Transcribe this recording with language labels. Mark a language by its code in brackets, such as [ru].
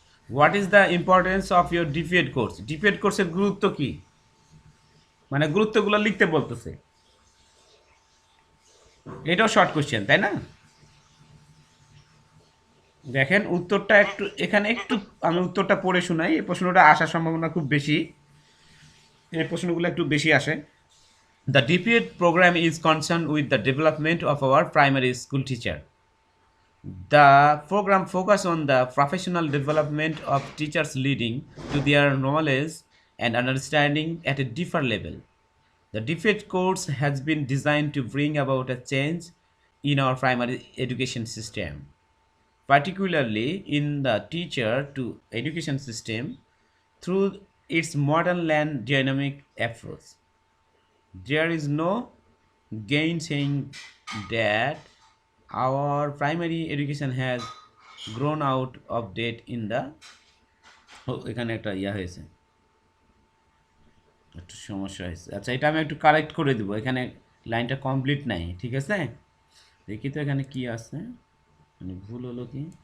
[en] What is the importance of your DPEd course? [bn] DPEd কোর্সের গুরুত্ব কি, মানে গুরুত্বগুলো লিখতে বলতেছে। এটাও শর্ট কোশ্চেন, তাই না? দেখেন উত্তরটা একটু এখানে একটু আমি উত্তরটা পড়ে শোনাই, এই প্রশ্নটা আসার সম্ভাবনা খুব বেশি, এই প্রশ্নগুলো একটু বেশি আসে। [en] The DPED program is concerned with the development of our primary school teacher. The program focuses on the professional development of teachers leading to their knowledge and understanding at a deeper level. The DPED course has been designed to bring about a change in our primary education system, particularly in the teacher to education system through its modern and dynamic approach. There is no gainsaying that our primary education has grown out of date in the [bn] এখানে একটা হয়েছে, একটু সমস্যা হয়েছে। আচ্ছা, এটা আমি একটু কারেক্ট করে দেবো, এখানে লাইনটা কমপ্লিট নাই, ঠিক আছে? দেখি তো এখানে কি আছে, মানে ভুল হলো কি।